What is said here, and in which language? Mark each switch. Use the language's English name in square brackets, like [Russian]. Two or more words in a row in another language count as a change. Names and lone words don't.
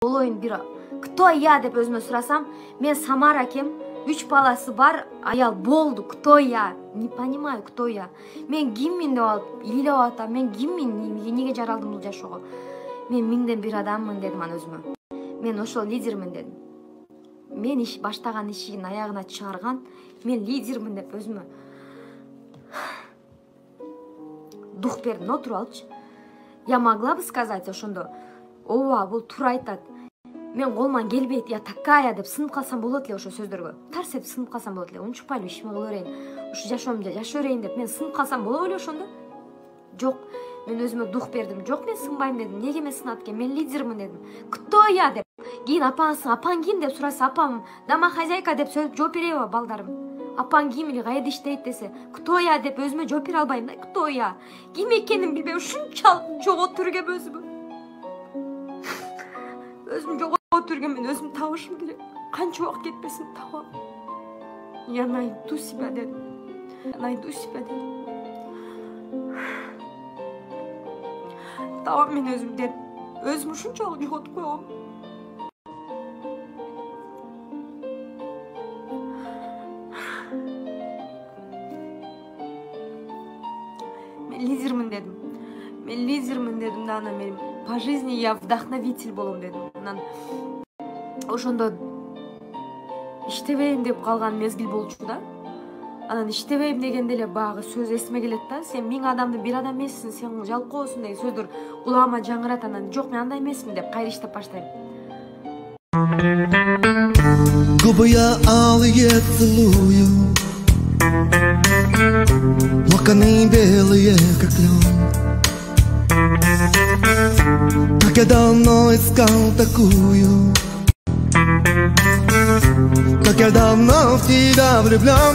[Kyrgyz] болоюн бир [Russian] кто я [Kyrgyz] деп өзүмө сурасам, мен Самара экем, 3 баласы бар аял болду. [Russian] Кто я? Не понимаю, кто я. [Kyrgyz] Мен киммин деп алып, илилеп атам. Мен киммин? Эмнеге жаралдым бул жашоого? Мен миңден бир адаммын дедим аны өзүмө. Мен ошол лидермин дедим. Мен баштаган ишин аягына чыгарган, мен лидермин деп өзүмө дух бердим. Отуруп алчы. [Russian] Я могла бы сказать [Kyrgyz] ошондо, ооба, бул туура айтат. Мен колуман келбейт, [Russian] я такая [Kyrgyz] деп сынып калсам болот эле ошо сөздөргө. Тарс этип сынып калсам болот эле. Унчукпайлы ишиме кыла берейин. Ушу жашоомду жашай берейин деп мен сынып калсам боло беле ошондо? Жок. Мен өзүмө дух бердим. Жок, мен сынбайм дедим. Неге мен сынат экен? Мен лидермин дедим. [Russian] Кто я [Kyrgyz] деп. Кийин апаң ким деп сураса, апам домохозяйка деп жооп береби балдарым? Апаң ким или кайда иштейт десе, [Russian] кто я [Kyrgyz] деп өзүмө жооп бере албайм да. [Russian] Кто я? [Kyrgyz] Ким экенин билбей ушунчалык жоготуп жүргөм өзүмө. Өзүм жоготуп жүргөм, мен өзүм табышым керек. Канча убакыт кетпесин табам. [Russian] Я найду себя дедим. Найду себя дедим. [Kyrgyz] Табам мен өзүм деп. Өзүм ушунчалык жоготуп койгом. Лидермин дедим. Мен лидермин дедим да, ана мен [Russian] по жизни я вдохновитель [Kyrgyz] болом дедим. Анан ошондо иштебейм деп калган мезгил болчу да. Анан иштебейм дегенде эле баягы сөз эсиме келет да. Сен 1000 адамдын бир адам эмессиң, сен жалкоосуң деген сөздөр кулагыма жаңырат. Анан жок, мен андай эмесмин деп кайра иштеп баштайм. [Russian] Губы я алые целую, локоны белые, как лен. Как я давно искал такую, как я давно в тебя влюблен.